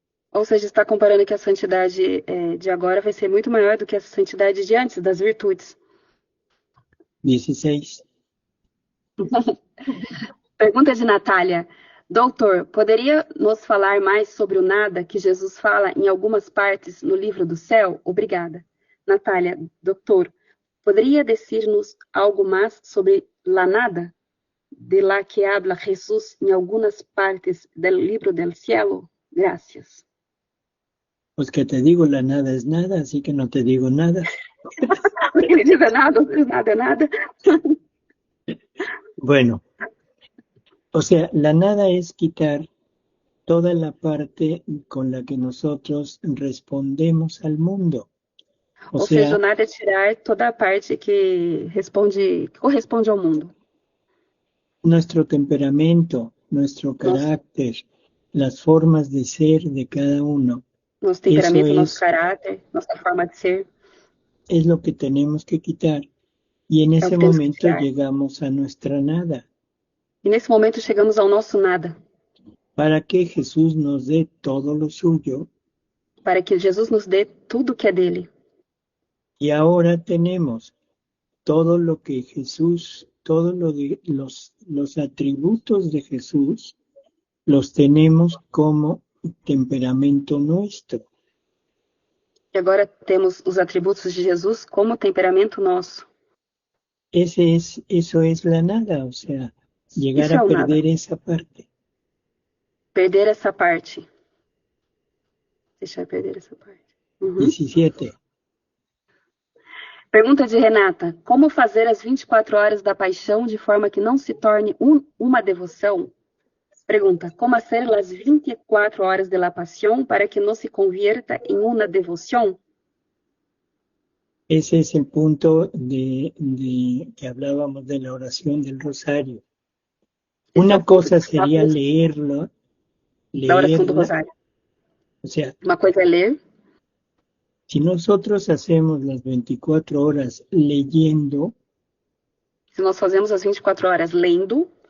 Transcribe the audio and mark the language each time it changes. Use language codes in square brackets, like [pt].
[pt] Ou seja, está comparando que a santidade de agora vai ser muito maior do que a santidade de antes, das virtudes. 16. Pergunta de Natália. Doutor, poderia nos falar mais sobre o nada que Jesus fala em algumas partes no livro do céu? Obrigada. Natália, doutor, poderia dizer-nos algo mais sobre [es] la nada? De la que habla Jesús en algunas partes del libro del cielo? Gracias. Pues que te digo, la nada es nada, así que no te digo nada. [pt] Porque ele diz nada, nada, nada. [es] Bueno, o sea, la nada es quitar toda la parte con la que nosotros respondemos al mundo. [pt] Ou seja, o nada é tirar toda a parte que corresponde ao mundo. [es] Nuestro temperamento, nuestro carácter, las formas de ser de cada uno. [pt] Nosso temperamento, nosso caráter, nossa forma de ser. [es] Es lo que tenemos que quitar. Y en ese momento llegamos a nuestra nada. [pt] E nesse momento chegamos ao nosso nada. [es] Para que Jesús nos dé todo lo suyo. [pt] Para que Jesus nos dê tudo que é dele. [es] Y ahora tenemos todo lo que Jesús, los atributos de Jesús, los tenemos como temperamento nuestro. [pt] E agora temos os atributos de Jesus como temperamento nosso. [es] Eso es la nada, o sea, llegar a perder esa parte. [pt] Perder essa parte. Deixar perder essa parte. 17. Pergunta de Renata. Como fazer as 24 horas da paixão de forma que não se torne uma devoção? [es] Pregunta, ¿cómo hacer las 24 horas de la pasión para que no se convierta en una devoción? Ese es el punto de que hablábamos de la oración del rosario. Una cosa sería leerlo. La oración del rosario. O sea, una cosa es leer. Si nosotros hacemos las 24 horas leyendo. [pt] Si nós fazemos as 24 horas lendo.